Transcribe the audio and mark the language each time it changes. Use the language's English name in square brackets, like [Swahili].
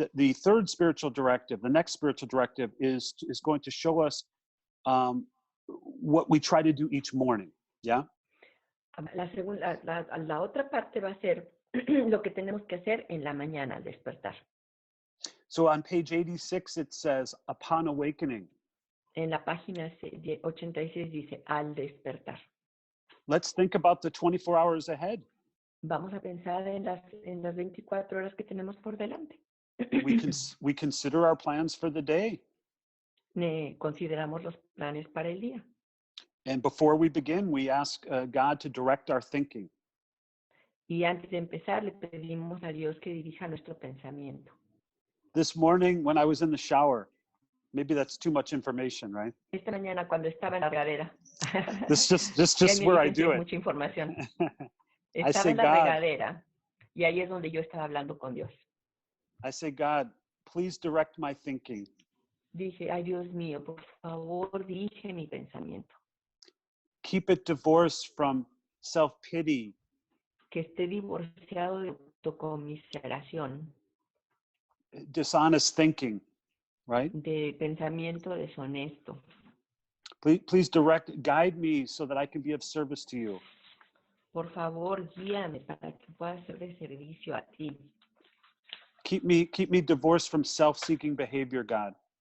[English] The third spiritual directive, the next spiritual directive, is going to show us what we try to do each morning. Yeah. [Spanish] La otra parte va a ser lo que tenemos que hacer en la mañana al despertar. [English] So on page 86, it says, upon awakening. [Spanish] En la página 86 dice, al despertar. [English] Let's think about the 24 hours ahead. [Spanish] Vamos a pensar en las 24 horas que tenemos por delante. [English] We consider our plans for the day. [Spanish] Consideramos los planes para el día. [English] And before we begin, we ask God to direct our thinking. [Spanish] Y antes de empezar, le pedimos a Dios que dirija nuestro pensamiento. [English] This morning, when I was in the shower, maybe that's too much information, right? [Spanish] Esta mañana cuando estaba en la regadera. [English] This just where I do it. [Spanish] Mucha información. [English] I [Spanish] Estaba [English] say, [Spanish] en la [English] God, [Spanish] regadera y ahí es donde yo estaba hablando con Dios. [English] I say, God, please direct my thinking. [Spanish] Dije, ay Dios mío, por favor, dirige mi pensamiento. [English] Keep it divorced from self-pity. [Spanish] Que esté divorciado de autocomiseración. [English] Dishonest thinking, right? [Spanish] De pensamiento deshonesto. [English] Please guide me so that I can be of service to you. [Spanish] Por favor, guíame para que pueda ser de servicio a ti. [English] Keep me divorced from self-seeking behavior, God.